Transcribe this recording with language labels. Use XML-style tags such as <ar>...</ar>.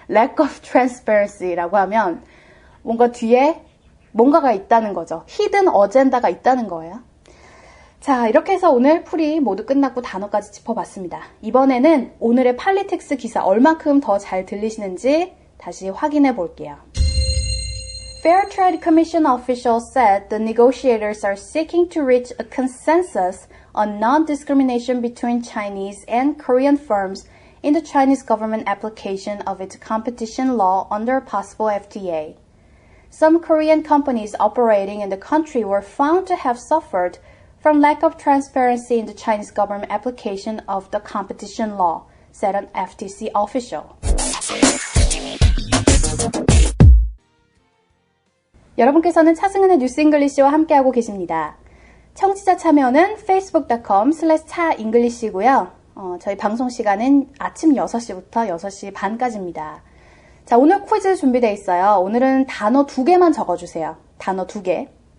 <en>lack of transparency</en> <ko>라고 하면 뭔가 뒤에 뭔가가 있다는 거죠.</ko> <en>hidden agenda</en> <ko>가 있다는 거예요. 자, 이렇게 해서 오늘 풀이 모두 끝났고 단어까지 짚어봤습니다. 이번에는 오늘의 팔리틱스 기사 얼만큼 더 잘 들리시는지 다시 확인해 볼게요.</ko> <en>Fair Trade Commission officials said the negotiators are seeking to reach a consensus on non-discrimination between Chinese and Korean firms in the Chinese government application of its competition law under possible FTA. Some Korean companies operating in the country were found to have suffered from lack of transparency in the Chinese government application of the competition law, said an FTC official.</en> <ko>여러분께서는 차승은의 뉴스 잉글리시와 함께하고 계십니다. 청취자 참여는 facebook.com/차잉글리시고요. 저희 방송 시간은 아침 6시부터 6시 반까지입니다. 자, 오늘 퀴즈 준비되어 있어요. 오늘은 단어 2개만 적어주세요. 단어 2개.</ko>